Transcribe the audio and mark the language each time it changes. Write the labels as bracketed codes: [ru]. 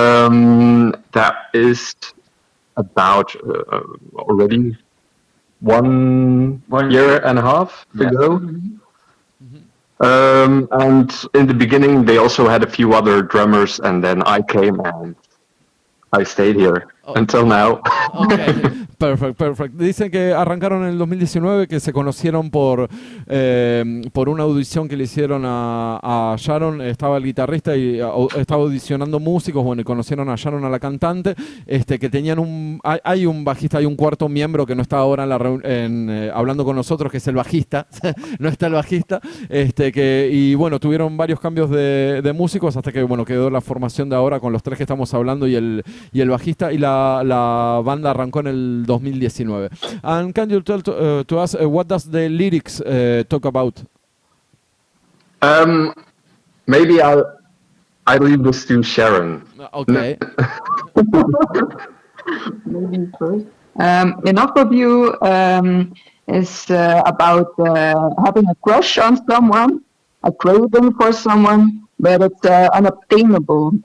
[en] That is about already one year and a half ago. Mm-hmm. And in the beginning, they also had a few other drummers, and then I came and I stayed here until now. Okay. Perfect. [es] Dicen que arrancaron en el 2019, que se conocieron por una audición que le hicieron a Sharon. Estaba el guitarrista y estaba audicionando músicos. Bueno, y conocieron a Sharon, a la cantante, que tenían hay un bajista, hay un cuarto miembro que no está ahora hablando con nosotros, que es el bajista. No está el bajista. Y bueno, tuvieron varios cambios de músicos hasta que bueno, quedó la formación de ahora con los tres que estamos hablando y el bajista, y la banda arrancó en el 2019. [en] And can you tell to us what does the lyrics talk about? Maybe I leave this to Sharon. Okay. Maybe first. Enough of you is about having a crush on someone, a craving for someone, but it's unobtainable.